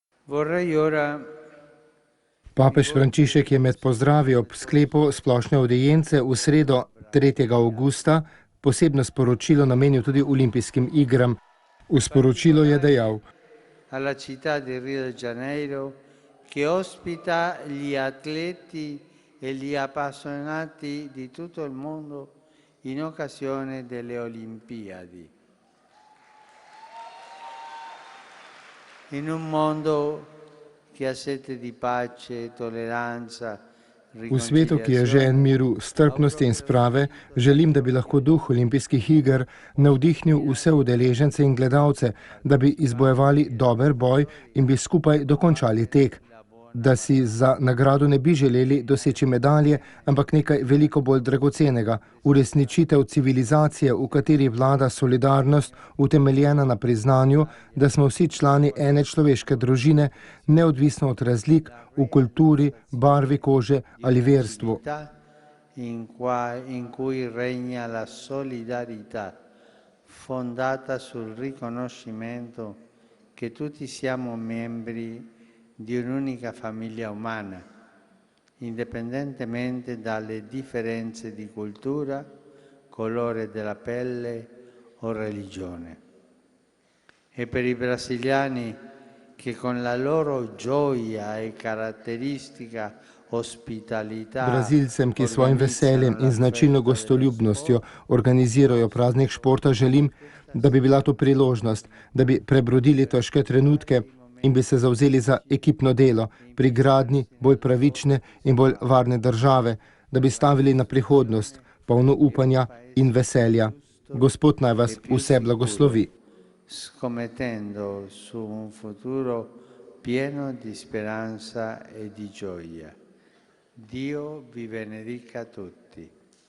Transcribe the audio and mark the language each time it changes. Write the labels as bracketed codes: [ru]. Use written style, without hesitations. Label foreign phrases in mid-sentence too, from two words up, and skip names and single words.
[it] Vorrei ora [sl] Papež Frančišek je med pozdravi ob sklepu splošne avdience v sredo 3. avgusta posebno sporočilo namenil tudi olimpijskim igram. V sporočilu je dejal: [it] alla città di Rio de Janeiro che ospita gli atleti e gli appassionati di tutto il mondo in occasione delle Olimpiadi. In un mondo che ha sete di pace, tolleranza, [sl] V svetu, ki je žejen miru, strpnosti in sprave, želim, da bi lahko duh olimpijskih iger navdihnil vse udeležence in gledalce, da bi izbojevali dober boj in bi skupaj dokončali tek. Da si za nagrado ne bi želeli doseči medalje, ampak nekaj veliko bolj dragocenega, uresničitev civilizacije, v kateri vlada solidarnost, utemeljena na priznanju, da smo vsi člani ene človeške družine, neodvisno od razlik v kulturi, barvi kože ali verstvu. [it] In cui regna la solidarietà, fondata sul riconoscimento che tutti siamo membri di un'unica famiglia umana, indipendentemente dalle differenze di cultura, colore della pelle o religione. E per i brasiliani che con la loro gioia e caratteristica ospitalità [sl] Brazilcem, ki s svojim veseljem in značilno gostoljubnostjo organizirajo praznik športa, želim, da bi bila to priložnost, da bi prebrodili težke trenutke in bi se zavzeli za ekipno delo pri gradnji bolj pravične in bolj varne države, da bi stavili na prihodnost, polno upanja in veselja. Gospod naj vas vse blagoslovi. [it] Scommettendo su un futuro pieno di speranza e di gioia. Dio vi benedica tutti.